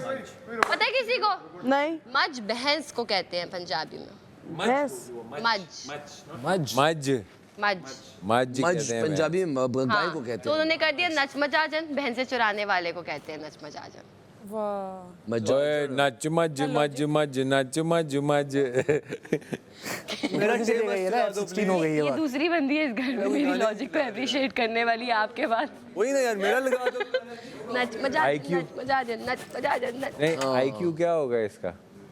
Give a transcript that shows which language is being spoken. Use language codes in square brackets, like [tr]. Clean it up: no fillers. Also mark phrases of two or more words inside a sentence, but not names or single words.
[hi] पता है किसी को? नहीं। मज भैंस को कहते हैं पंजाबी में। भैंस, मज मज मज मज मज कहते हैं पंजाबी में गाय को तो कहते हैं। उन्होंने कर दिया [pa] ਨੱਚ ਮਝਾਜਨ, [hi] भैंसे चुराने वाले को कहते हैं [pa] ਨੱਚ ਮਝਾਜਨ। ਓਏ ਨੱਚ ਮੱਝ ਮੱਝ ਮੱਝ ਨੱਚ ਮੱਝ ਮੱਝ। [hi] मेरा 16 हो गई ये दूसरी बंदी है इस घर में मेरी लॉजिक को अप्रिशिएट करने वाली आपके बाद। वही ना यार, मेरा लगा दो। [pa] ਨੱਚ ਮਝਾਜਨ, ਨੱਚ ਮਝਾਜਨ, ਨੱਚ ਮਝਾਜਨ, ਨੱਚ। [hi] नहीं IQ क्या होगा इसका?